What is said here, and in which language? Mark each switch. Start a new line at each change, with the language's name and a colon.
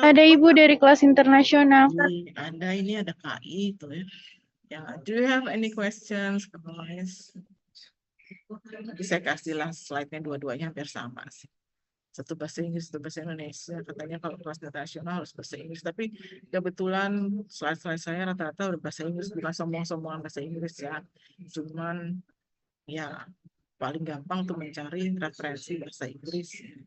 Indonesian: Ada Ibu dari kelas internasional. Ada, ini ada KI itu ya.
English: Ya, do you have any questions, guys?
Indonesian: Nanti saya kasihlah slide-nya dua-duanya hampir sama sih. Satu bahasa Inggris, satu bahasa Indonesia. Katanya kalau kelas nasional harus bahasa Inggris. Tapi kebetulan slide-slide saya rata-rata udah bahasa Inggris. Bukan sombong-sombongan bahasa Inggris ya. Cuman ya paling gampang tuh mencari referensi bahasa Inggris.